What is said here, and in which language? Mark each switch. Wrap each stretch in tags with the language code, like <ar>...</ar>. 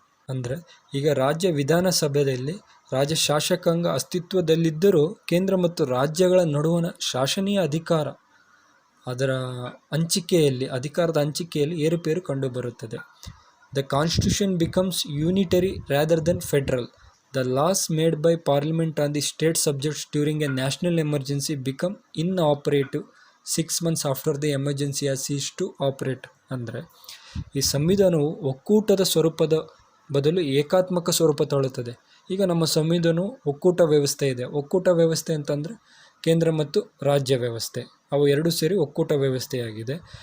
<kn>ಅಂದರೆ ಈಗ ರಾಜ್ಯ ವಿಧಾನಸಭೆಯಲ್ಲಿ ರಾಜ್ಯ ಶಾಸಕಾಂಗ ಅಸ್ತಿತ್ವದಲ್ಲಿದ್ದರೂ ಕೇಂದ್ರ ಮತ್ತು ರಾಜ್ಯಗಳ ನಡುವಣ ಶಾಸನೀಯ ಅದರ ಅಧಿಕಾರದ ಹಂಚಿಕೆಯಲ್ಲಿ ಏರುಪೇರು ಕಂಡುಬರುತ್ತದೆ.</kn> <en>The constitution becomes unitary rather than federal. The laws made by Parliament on the state subjects during a national emergency become inoperative 6 months after the emergency has ceased to operate.</en> <kn>ಅಂದರೆ ಈ ಸಂವಿಧಾನವು ಒಕ್ಕೂಟದ ಸ್ವರೂಪದ ಬದಲು ಏಕಾತ್ಮಕ ಸ್ವರೂಪ ತಾಳುತ್ತದೆ. ಈಗ ನಮ್ಮ ಸಂವಿಧಾನವು ಒಕ್ಕೂಟ ವ್ಯವಸ್ಥೆ ಇದೆ. ಒಕ್ಕೂಟ ವ್ಯವಸ್ಥೆ ಅಂತಂದರೆ ಕೇಂದ್ರ ಮತ್ತು ರಾಜ್ಯ ವ್ಯವಸ್ಥೆ, ಅವು ಎರಡು ಸೇರಿ ಒಕ್ಕೂಟ ವ್ಯವಸ್ಥೆಯಾಗಿದೆ.</kn>